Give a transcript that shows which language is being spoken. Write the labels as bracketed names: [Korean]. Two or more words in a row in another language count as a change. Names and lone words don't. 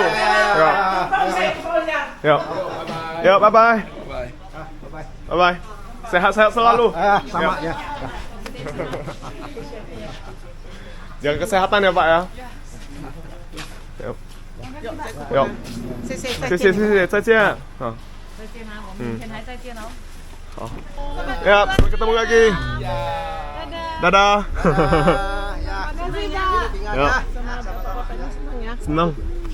[Indonesian] Ya. Ya. Ya, bye-bye. Bye-bye. Sehat-sehat selalu. Sama ya. Jaga kesehatan ya Pak ya. Yuk. Yuk. [Chinese] 谢谢，再谢谢见。谢谢，再见。啊。再见啊，我们明天还再见哦。 [Indonesian] Oh. Ya, sampai ketemu lagi. Dadah. Makasih, Kak. Ya. Sama Bapak-bapaknya senang ya. Senang.